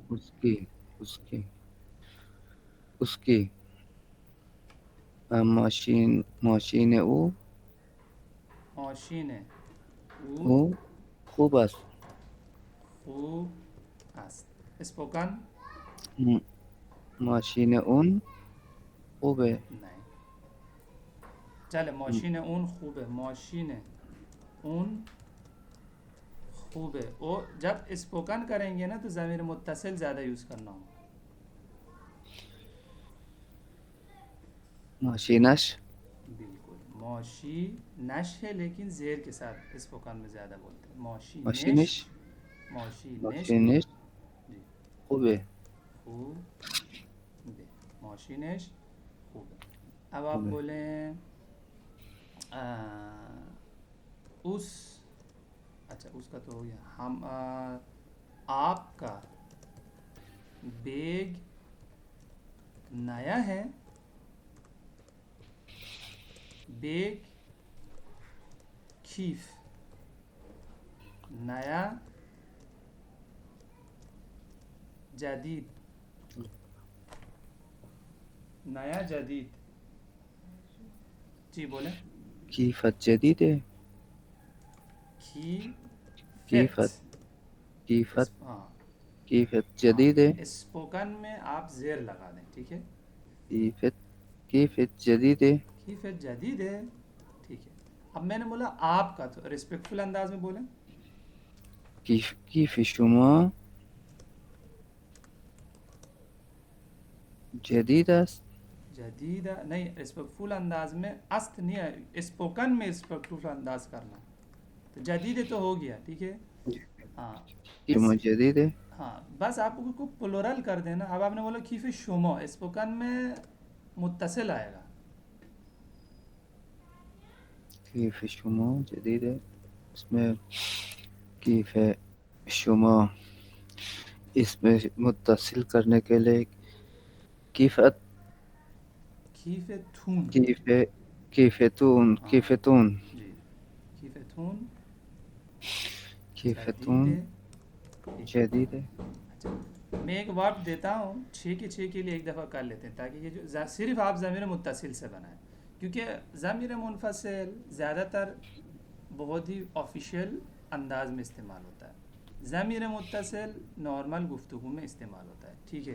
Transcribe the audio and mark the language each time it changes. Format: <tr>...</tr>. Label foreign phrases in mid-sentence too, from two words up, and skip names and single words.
<ur>اس کی اس کی اس کی مشین مشین مشین ہے वो वो</ur> <fa>خوب است. خوب است. اسپوکن م- ماشین اون خوبه.</fa> <ur>نہیں، چلے</ur> <fa>ماشین اون خوب</fa> <ur>ہے،</ur> <fa>ماشین اون خوب</fa> <ur>ہے، اور جب اسپوکن کریں گے نا تو ضمیر متصل زیادہ یوز کرنا ہوگا.</ur> <fa>ماشینش بالکل، موشی نش ہے لیکن زیر کے ساتھ اسپوکن میں زیادہ بولتے ہیں. موشی نش، ماشینش موشی نش ماشینش</fa> <ur>جی</ur> <fa>خوبه.</fa> <ur>خوب ہے،</ur> <fa>موشی نش خوب</fa> <ur>ہے. اب آپ</ur> <fa>خوبه</fa> <ur>بولیں اس، اچھا اس کا تو ہو گیا. ہم آپ کا بیگ نیا ہے، بیگ کیف، نیا جدید، نیا جدید جی بولیں.</ur> <fa>کیفت جدیده. کیفت، کیفت کیفت</fa> <ur>ہاں</ur> <fa>کیفت</fa> <ur>ہاں،</ur> <fa>جدیده.</fa> <ur>اسپوکن میں آپ زیر لگا دیں، ٹھیک ہے.</ur> <fa>کیفت کیفت جدیده. کیفت جدید</fa> <ur>ہے، ٹھیک ہے. اب میں نے بولا آپ کا، تو ریسپیکٹفل انداز میں بولیں.</ur> <fa>کیف شما جدید است.</fa> <ur>جدید نہیں، ریسپیکٹفل انداز میں است نہیں ہے، اسپوکن میں ریسپیکٹفل انداز کرنا. تو جدید تو ہو گیا، ٹھیک ہے. ہاں اس،</ur> <fa>شما جدیده.</fa> <ur>ہاں بس آپ کو پلورل کر دینا. اب آپ نے بولا</ur> <fa>کیف شما،</fa> <ur>اسپوکن میں متصل آئے گا.</ur> <fa>کیف شما جدیده.</fa> <ur>اس میں</ur> <fa>کیف شما</fa> <ur>اس میں متصل کرنے کے لیے کیفت</ur> <fa>کیفتون، کیف کیفتون</fa> <ur>ہاں</ur> <fa>کیفتون</fa> <ur>جی،</ur> <fa>کیفتون جدید کیفتون</fa> <ur>ہے، ٹھیک ہے. جدید ہے. اچھا میں ایک ورڈ دیتا ہوں، 6 کے لیے ایک دفعہ کر لیتے ہیں تاکہ یہ جو صرف آپ ضمیر متصل سے بنائیں، کیونکہ ضمیر منفصل زیادہ تر بہت ہی آفیشیل انداز میں استعمال ہوتا ہے. ضمیر متصل نارمل گفتگو میں استعمال ہوتا ہے، ٹھیک ہے.</ur>